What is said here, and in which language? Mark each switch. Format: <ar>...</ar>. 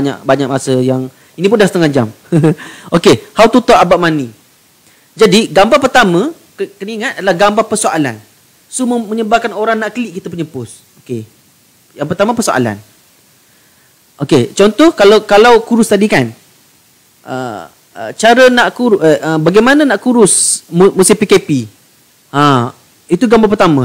<ms>Banyak masa yang ini pun dah setengah jam.</ms> <en>Okey, how to talk about money.</en> <ms>Jadi, gambar pertama kena ingat adalah gambar persoalan. So menyebabkan orang nak klik kita punya post. Okey. Yang pertama persoalan. Okey, contoh kalau kurus tadi kan. Cara nak kurus bagaimana nak kurus musim PKP. Itu gambar pertama.</ms>